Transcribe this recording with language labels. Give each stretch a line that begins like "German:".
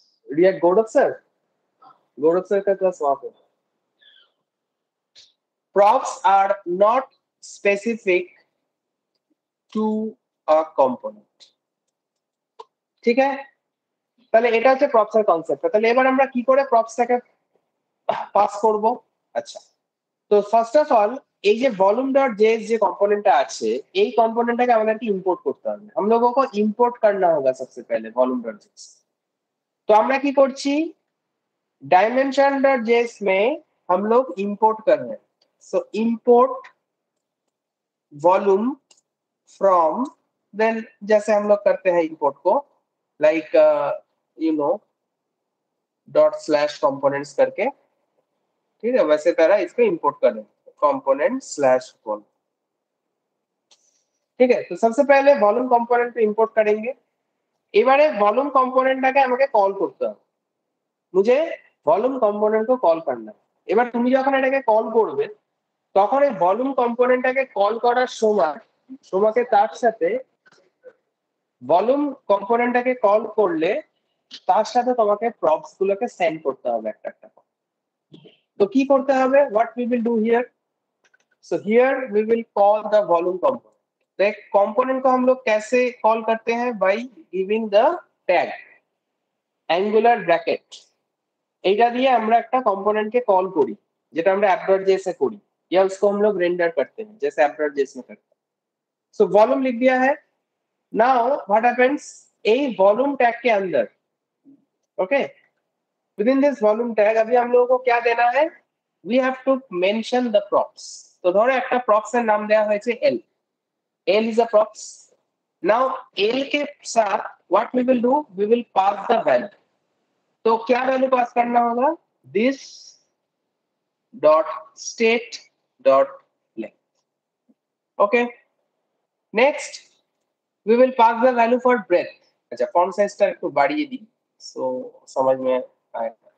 Hindi: React Gaurav sir का class वहां पे.
English: Props are not specific to a component.
Bangla: ঠিক আছে, তাহলে এটা হচ্ছে প্রপস এর কনসেপ্ট। তাহলে এবার আমরা কি করে প্রপসটাকে পাস করব? আচ্ছা, তো ফার্স্ট অফ অল এই যে volume.js যে কম্পোনেন্টটা আছে, এই কম্पोनेंटটাকে আমাদেরকে ইম্পোর্ট করতে হবে।
Hindi: हम लोगों को इंपोर्ट करना होगा सबसे पहले volume.js। तो
Bangla: আমরা কি করছি,
Hindi: dimension.js में हम लोग इंपोर्ट कर रहे हैं।
English: so import volume from, then
Hindi: जैसे हम लोग करते हैं इंपोर्ट को लाइक यू नो ./components करके, ठीक है, वैसे तरह इसको इंपोर्ट करें component/vol। ठीक है, तो सबसे पहले वॉल्यूम कंपोनेंट को इंपोर्ट करेंगे।
Bangla: এবারে ভলিউম কম্পোনেন্টটাকে আমাকে কল করতে হবে,
Hindi: मुझे ভলিউম কম্পোনেন্ট को কল करना है।
Bangla: এবার তুমি যখন এটাকে কল করবে তখন এই ভলিউম কম্পোনেন্টটাকে কল করার সময় তোমাকে তার সাথে ভলিউম কম্পোনেন্টটাকে কল করলে তার সাথে তোমাকে প্রপস গুলোকে সেন্ড করতে হবে একটা একটা।
Hindi: तो की करते हैं,
English: what we will do here, so here we will call the volume component।
Hindi: तो एक component को हम लोग कैसे कॉल करते हैं,
English: by giving the tag angular bracket।
Bangla: এইটা দিয়ে আমরা একটা কম্পোনেন্ট কে কল করি, যেটা আমরা app.js এ
Hindi: करी, या उसको हम लोग रेंडर करते हैं जैसे app.js में करते हैं। सो वॉल्यूम लिख दिया है।
English: now what happens, a volume tag के अंदर, okay, within this volume tag
Hindi: अभी हम लोगों को क्या देना है,
English: we have to mention the props।
Bangla: तो ধরো একটা props এর নাম দেয়া হয়েছে l,
English: l is a props। now l के साथ what we will do, we will pass the value।
Hindi: तो क्या वैल्यू पास करना होगा,
English: this dot state dot length। okay, next we will pass the value for breadth।
Bangla: अच्छा, font size টা একটু বাড়িয়ে দিই so
Hindi: समझ में आए।